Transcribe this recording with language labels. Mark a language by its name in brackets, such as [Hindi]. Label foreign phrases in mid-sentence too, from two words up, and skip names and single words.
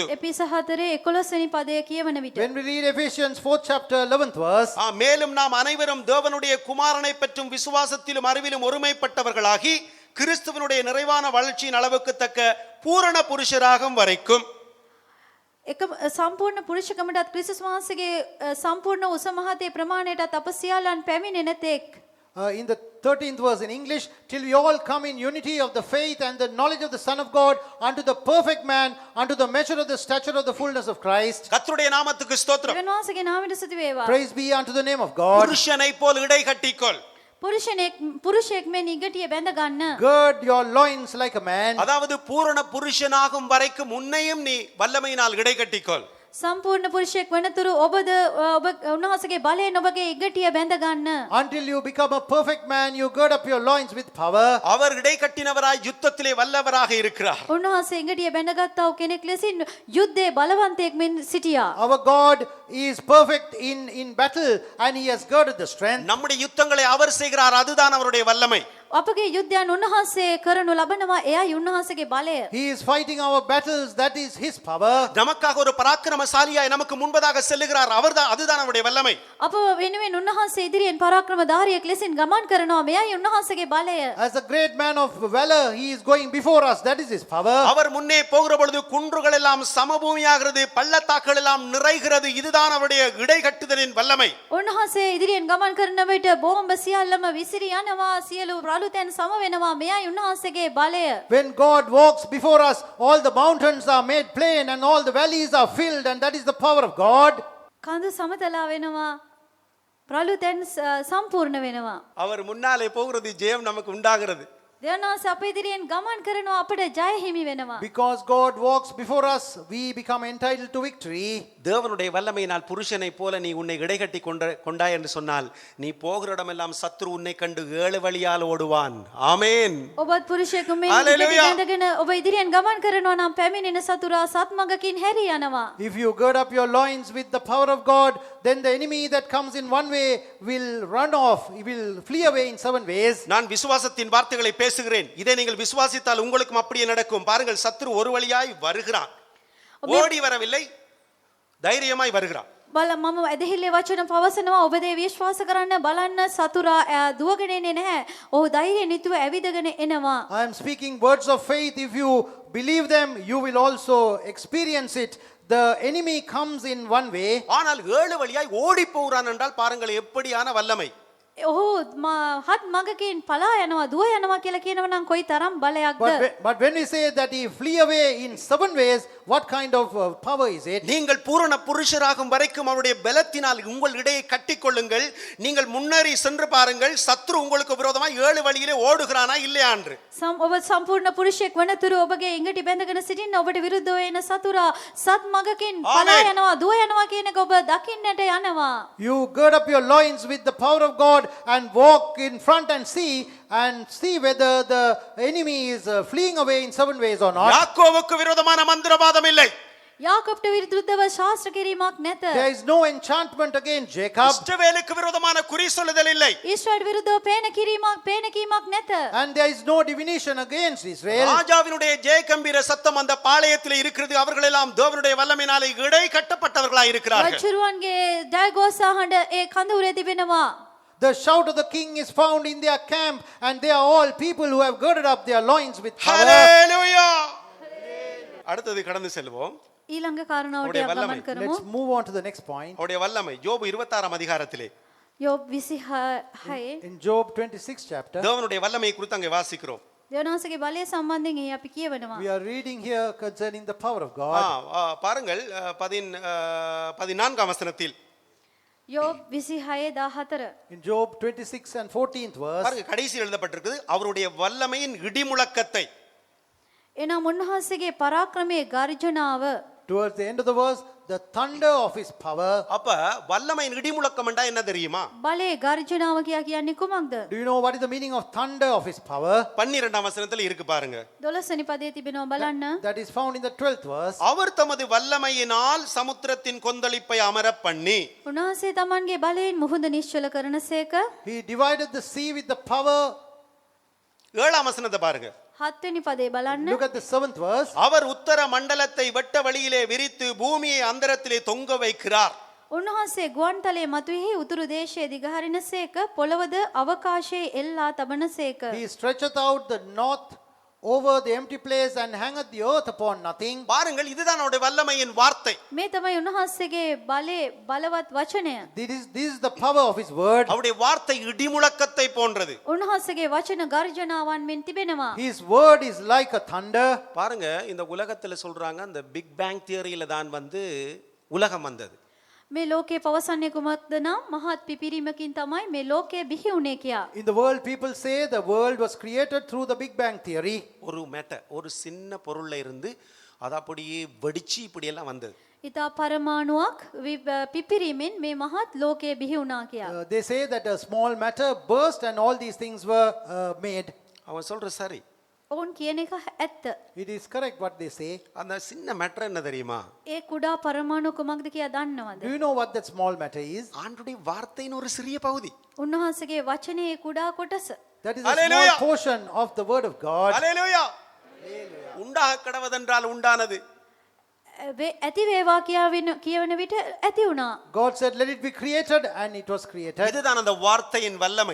[Sinhala] එපිස 4 11 වෙනි පදය කියවන විට [English] When we read Ephesians 4th chapter 11th verse. [Tamil] மேலும் நாம் அனைவரும் தேவனுடைய குமாரனை பற்றும் விசுவாசத்திலும் அறிவிலும் ஒருமைப்பட்டவர்களாகி கிறிஸ்துவனுடைய நிறைவான வளர்ச்சியின் அளவுக்கு தக்க பூரண புருஷராகும் வரைக்கும். [Sinhala] එක සම්පූර්ණ පුරුෂකමටත් ක්‍රිස්තුස් වහන්සේගේ සම්පූර්ණ උස මහතේ ප්‍රමාණයටත් අප සියල්ලන් පැමිණෙන තෙක් [English] In the 13th verse in English, till we all come in unity of the faith and the knowledge of the Son of God, unto the perfect man, unto the measure of the stature of the fullness of Christ. [Tamil] கர்த்தருடைய நாமத்துக்கு ஸ்தோத்திரம். [Sinhala] දෙවියන් වහන්සේගේ නාමයට ස්තුති වේවා. [English] Praise be unto the name of God. [Tamil] புருஷனை போல் இடை கட்டிக்கொள். [Sinhala] පුරුෂයෙක් මෙන් ඉගටිය බැඳ ගන්න. [English] Gird your loins like a man. [Tamil] அதாவது பூரண புருஷனாகும் வரைக்கும் உன்னையும் நீ வல்லமையினால் இடை கட்டிக்கொள். [Sinhala] සම්පූර්ණ පුරුෂයෙක් වනතුරු ඔබද ඔබ උන්වහන්සේගේ බලයෙන් ඔබගේ ඉගටිය බැඳ ගන්න. [English] Until you become a perfect man, you gird up your loins with power. [Tamil] அவர் இடை கட்டினவராய் யுத்தத்திலே வல்லவராக இருக்கிறார். [Sinhala] උන්වහන්සේ ඉගටිය බැඳගත්තා වූ කෙනෙක් ලෙසින් යුද්ධයේ බලවන්තයෙක් මෙන් සිටියා. [English] Our God is perfect in battle and he has girded the strength. [Tamil] நம்முடைய யுத்தங்களை அவர் செய்கிறார், அதுதான் அவருடைய வல்லமை. [Sinhala] අපගේ යුද්ධයන් උන්වහන්සේ කරනු ලබනවා, එයයි උන්වහන්සේගේ බලය. [English] He is fighting our battles, that is his power. [Tamil] நமக்காக ஒரு பராக்கிரமசாலியாய் நமக்கு முன்பதாக செல்லுகிறார், அவர்தான், அதுதான் அவருடைய வல்லமை. [Sinhala] අප වෙනුවෙන් උන්වහන්සේ ඉදිරියෙන් පරාක්‍රමධාරියෙක් ලෙසින් ගමන් කරනවා, මෙයයි උන්වහන්සේගේ බලය. [English] As a great man of valor, he is going before us, that is his power. [Tamil] அவர் முன்னே போகிற பொழுது குன்றுகள் எல்லாம் சமபூமியாகிறது, பள்ளத்தாக்குகள் எல்லாம் நிறைகிறது, இதுதான் அவருடைய இடை கட்டுதலின் வல்லமை. [Sinhala] උන්වහන්සේ ඉදිරියෙන් ගමන් කරන විට බෝම්බ සියල්ලම විසිරී යනවා, සියලු රළුතැන් සම වෙනවා, මෙයයි උන්වහන්සේගේ බලය. [English] When God walks before us, all the mountains are made plain and all the valleys are filled, and that is the power of God. [Sinhala] කඳු සමතලා වෙනවා, රළුතැන් සම්පූර්ණ වෙනවා. [Tamil] அவர் முன்னாலே போகிறது, ஜெயம் நமக்கு உண்டாகிறது. [Sinhala] දෙවියන් වහන්සේ අප ඉදිරියෙන් ගමන් කරනවා, අපට ජය හිමි වෙනවා. [English] Because God walks before us, we become entitled to victory. [Tamil] தேவனுடைய வல்லமையினால் புருஷனை போல நீ உன்னை இடைகட்டி கொண்டாய் என்று சொன்னால், நீ போகிற இடமெல்லாம் சத்ரு உன்னை கண்டு 7 வழியால் ஓடுவான். ஆமென். [Sinhala] ඔබත් පුරුෂයෙකු මේ Hallelujah. ඉඳගෙන ඔබ ඉදිරියෙන් ගමන් කරනවා නම් පැමිණෙන සතුරා සත්මගකින් හැරී යනවා. [English] If you gird up your loins with the power of God, then the enemy that comes in one way will run off, he will flee away in 7 ways. [Tamil] நான் விசுவாசத்தின் வார்த்தைகளை பேசுகிறேன், இதை நீங்கள் விசுவாசித்தால் உங்களுக்கும் அப்படியே நடக்கும். பாருங்கள், சத்ரு ஒரு வழியாய் வருகிறான், ஓடி வரவில்லை, தைரியமாய் வருகிறான். [Sinhala] බල මම ඇදහිල්ලේ වචන පවසනවා, ඔබ දේ විශ්වාස කරන්න බලන්න, සතුරා දුවගෙන එන්නේ නැහැ. ඔහු ධෛර්යයෙන් යුතුව ඇවිදගෙන එනවා. [English] I am speaking words of faith. If you believe them, you will also experience it. The enemy comes in one way. [Tamil] ஆனால் 7 வழியாய் ஓடி போகிறான் என்றால் பாருங்கள் எப்படியான வல்லமை. [Sinhala] ඔහු හත් මගකින් පලා යනවා, දුව යනවා කියලා කියනවා නම් කොයි තරම් බලයක්ද. [English] But when we say that he flee away in 7 ways, what kind of power is it? [Tamil] நீங்கள் பூரண புருஷராகும் வரைக்கும் அவருடைய பலத்தினால் உங்கள் இடையை கட்டிக்கொள்ளுங்கள். நீங்கள் முன்னேறி சென்று பாருங்கள், சத்ரு உங்களுக்கு விரோதமாக 7 வழியிலே ஓடுகிறானா இல்லையா என்று. [Sinhala] ඔබ සම්පූර්ණ පුරුෂයෙක් වනතුරු ඔබගේ ඉඟටි බැඳගෙන සිටින්න ඔබට විරුද්ධව එන සතුරා සත් මගකින් පලා යනවා, දුව යනවා කියන එක ඔබ දකින්නට යනවා. [English] You gird up your loins with the power of God and walk in front and see whether the enemy is fleeing away in 7 ways or not. [Tamil] யாக்கோவுக்கு விரோதமான மந்திரவாதம் இல்லை. [Sinhala] යාකොබ්ට විරුද්ධව ශාස්ත්‍ර කිරීමක් නැත. [English] There is no enchantment against Jacob. [Tamil] இஸ்ரவேலுக்கு விரோதமான குறி சொல்லுதல் இல்லை. [Sinhala] ඊශ්‍රායෙල් විරුද්ධව පේන කීමක් නැත. [English] And there is no divination against Israel. [Tamil] ராஜாவினுடைய ஜெய கம்பீர சத்தம் அந்த பாளையத்தில் இருக்கிறது. அவர்கள் எல்லாம் தேவனுடைய வல்லமையினாலே இடை கட்டப்பட்டவர்களாய் இருக்கிறார்கள். [Sinhala] රජුරුවන්ගේ ජයഘോഷා හඬ ඒ කඳවුරේ තිබෙනවා. [English] The shout of the king is found in their camp, and they are all people who have girded up their loins with power. [Tamil] ஹalleluya. அடுத்து கடந்து செல்வோம். [Sinhala] ඊළඟ කාරණාවට ඔබේ වල්ලමයි. ගමන් කරමු. [English] Let's move on to the next point. [Tamil] அவருடைய வல்லமை யோபு 26 அதிகாரத்திலே [Sinhala] යෝබ් 26 [English] In Job 26 chapter, [Tamil] தேவனுடைய வல்லமையை குறித்து அங்கே வாசிக்கிறோம். [Sinhala] දෙවියන් වහන්සේගේ බලය සම්බන්ධයෙන් ඒ අපි කියවනවා. [English] we are reading here concerning the power of God. [Tamil] பாருங்கள் 14ஆம் வசனத்தில் [Sinhala] යෝබ් 26:14 [English] In Job 26 and 14th verse, [Tamil] பாருங்க, கடைசி எழுதப்பட்டிருக்குது அவருடைய வல்லமையின் இடிமுழக்கத்தை. [Sinhala] එනම් උන්වහන්සේගේ පරාක්‍රමයේ ගර්ජනාව. [English] towards the end of the verse, the thunder of his power. [Tamil] அப்ப வல்லமையின் இடிமுழக்கம் என்றா என்ன தெரியுமா? [Sinhala] බලයේ ගර්ජනාව කියන්නේ කුමක්ද? [English] Do you know what is the meaning of thunder of his power? [Tamil] 12ஆம் வசனத்தில் இருக்கு பாருங்க. [Sinhala] 12 වෙනි පදයේ තිබෙනවා බලන්න. [English] That is found in the 12th verse. [Tamil] அவர் தமது வல்லமையினால் சமுத்திரத்தின் கொந்தளிப்பை அமர பண்ணி. [Sinhala] උන්වහන්සේ තමන්ගේ බලයෙන් මුහුද නිශ්චල කරනසේක. [English] He divided the sea with the power. [Tamil] 7ஆம் வசனத்தை பாருங்க. [Sinhala] 7 වෙනි පදේ බලන්න. [English] Look at the 7th verse. [Tamil] அவர் உத்தர மண்டலத்தை வெட்ட வழியிலே விரித்து பூமியை அந்தரத்திலே தொங்க வைக்கிறார். [Sinhala] උන්වහන්සේ ගුවන්තලයේ මතුවෙහි උතුරු දේශයේ දිගහරිනසේක, පොළවද අවකාශයේ එල්ලා තබනසේක. [English] He stretcheth out the north over the empty place and hangeth the earth upon nothing. [Tamil] பாருங்கள், இதுதான் அவருடைய வல்லமையின் வார்த்தை. [Sinhala] මේ තමයි උන්වහන්සේගේ බලේ බලවත් වචනය. [English] This is the power of his word. [Tamil] அவருடைய வார்த்தை இடிமுழக்கத்தை போன்றது. [Sinhala] උන්වහන්සේගේ වචන ගර්ජනාවන් මෙන් තිබෙනවා. [English] His word is like a thunder. [Tamil] பாருங்க, இந்த உலகத்துல சொல்றாங்க அந்த பிக் பேங் தியரியில தான் உலகம் வந்தது. [Sinhala] මේ ලෝකේ පවසන්නේ කුමක්ද නම් මහත් පිපිරීමකින් තමයි මේ ලෝකය බිහි වුණේ කියා. [English] In the world, people say the world was created through the Big Bang theory. [Tamil] ஒரு ஒரு சின்ன பொருள்ல இருந்து அது அப்படியே வெடிச்சு இப்படி எல்லாம் வந்தது. [Sinhala] ඊතා පරමාණුවක් පිපිරීමෙන් මේ මහත් ලෝකය බිහි වුණා කියා. [English] They say that a small matter burst and all these things were made. [Tamil] அவன் சொல்ற சரி. [Sinhala] ඔවුන් කියන එක ඇත්ත. [English] It is correct what they say. [Tamil] அந்த சின்ன மேட்டர் என்ன தெரியுமா? [Sinhala] ඒ කුඩා පරමාණු කුමක්ද කියා දන්නවද? [English] Do you know what that small matter is? [Tamil] ஆண்டுடைய வார்த்தையின் ஒரு சிறிய பகுதி. [Sinhala] උන්වහන්සේගේ වචනේ කුඩා කොටස. [English] That is a small Hallelujah. portion of the word of God. [Tamil] அல்லேலூயா. உண்டாக கடவதென்றால் உண்டானது. [Sinhala] ඇති වේවා කියවන විට ඇති වුණා. [English] God said, let it be created, and it was created. [Tamil] இதுதான் அந்த வார்த்தையின் வல்லமை.